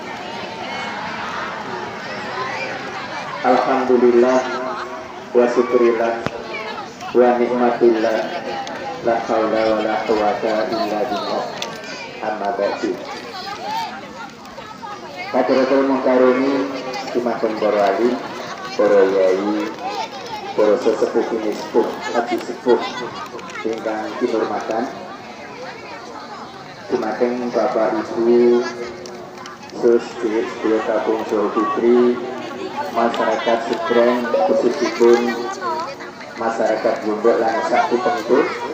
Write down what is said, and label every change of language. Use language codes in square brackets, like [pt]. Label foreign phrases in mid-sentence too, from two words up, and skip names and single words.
[ar] الحمد لله وشكر الله ونعمة الله لا حول ولا قوة إلا بالله. أما بعد. حضرة المكرمين [jv] Jumatun para alim, para yai, para sesepuh sepuh, haji sepuh ingkang kinurmatan dumateng Bapak Ibu sedaya Tabung Jawa Putri, masyarakat Sebrang khususipun masyarakat Lombok lan saputenipun.